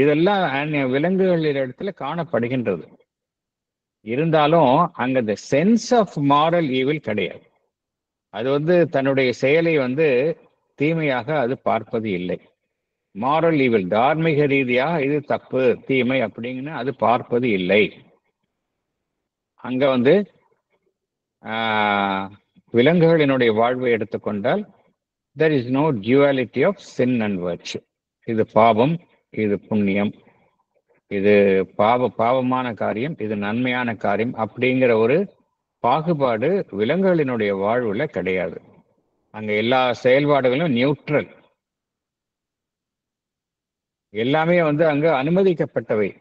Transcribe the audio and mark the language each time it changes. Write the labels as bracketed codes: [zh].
[ta] இதெல்லாம் விலங்குகளின் இடத்துல காணப்படுகின்றது. இருந்தாலும் அங்க இந்த சென்ஸ் ஆஃப் மாரல் ஈவில் கிடையாது. அது வந்து தன்னுடைய செயலை வந்து தீமையாக அது பார்ப்பது இல்லை. மாரல் ஈவில், தார்மீக ரீதியாக இது தப்பு தீமை அப்படின்னு அது பார்ப்பது இல்லை. அங்க வந்து விலங்குகளினுடைய வாழ்வை எடுத்துக்கொண்டால் [en] there is no duality of sin and virtue. [ta] இது பாவம், இது புண்ணியம், இது பாவமான காரியம், இது நன்மையான காரியம் அப்படிங்கிற ஒரு பாகுபாடு விலங்குகளினுடைய வாழ்வுல கிடையாது. அங்க எல்லா செயல்பாடுகளும் நியூட்ரல், எல்லாமே வந்து அங்க அனுமதிக்கப்பட்டவை.